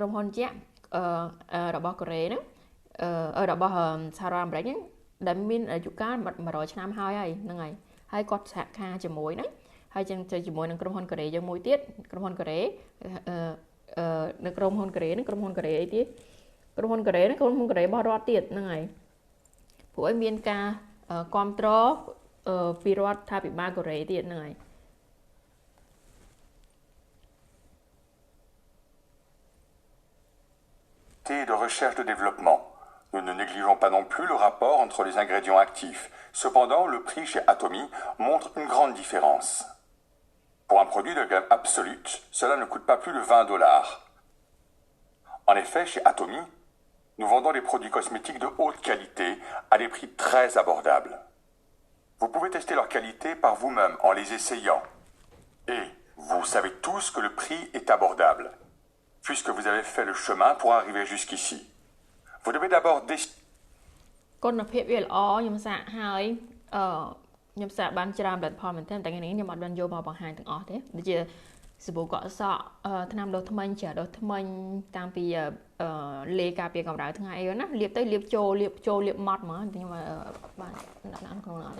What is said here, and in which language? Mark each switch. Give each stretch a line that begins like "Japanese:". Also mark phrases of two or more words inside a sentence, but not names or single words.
Khmer: មហ៊ុនជាក់របស់កូរ៉េហ្នឹងរបស់សហរដ្ឋអាមេរិកហ្នឹងដែលមានអាយុកាល100ឆ្នាំហើយហ្នឹងហើយគាត់សហការជាមួយហ្នឹងហើយចឹងជាមួយនឹងក្រុមហ៊ុនកូរ៉េយើងមួយទៀតក្រុមហ៊ុនកូរ៉េនៅក្រុមហ៊ុនកូរ៉េហ្នឹងក្រុមហ៊ុនកូរ៉េអីទៀតក្រុមហ៊ុនកូរ៉េហ្នឹងក្រុមហ៊ុនកូរ៉េរបស់រដ្ឋទៀតហ្នឹងហើយព្រោះឲ្យមានការគ្រប់គ្រងពីរដ្ឋាភិបាលកូរ៉េទៀតហ្នឹងហើយ
French: Et de recherche de développement. Nous ne négligeons pas non plus le rapport entre les ingrédients actifs. Cependant, le prix chez Atomy montre une grande différence. Pour un produit de gamme absolue, cela ne coûte pas plus de 20 $. En effet, chez Atomy, nous vendons des produits cosmétiques de haute qualité à des prix très abordables. Vous pouvez tester leur qualité par vous-même en les essayant. Et vous savez tous que le prix est abordable, puisque vous avez fait le chemin pour arriver jusqu'ici. Vous devez d'abord décider.
Khmer: គុណភាពវាល្អខ្ញុំសាកហើយខ្ញុំសាកបានច្រើនផលិតផលមែនទែនតែថ្ងៃនេះខ្ញុំអត់បានយកមកបង្ហាញទាំងអស់ទេដូចជាសាប៊ូកក់សក់ថ្នាំដុសធ្មេញច្រាដុសធ្មេញតាមពីលេការពារកម្ដៅថ្ងៃអីណាលាបទៅលាបចូលលាបម៉ត់ហ្មងខ្ញុំបានដាក់ក្នុងនោះអត់ទេ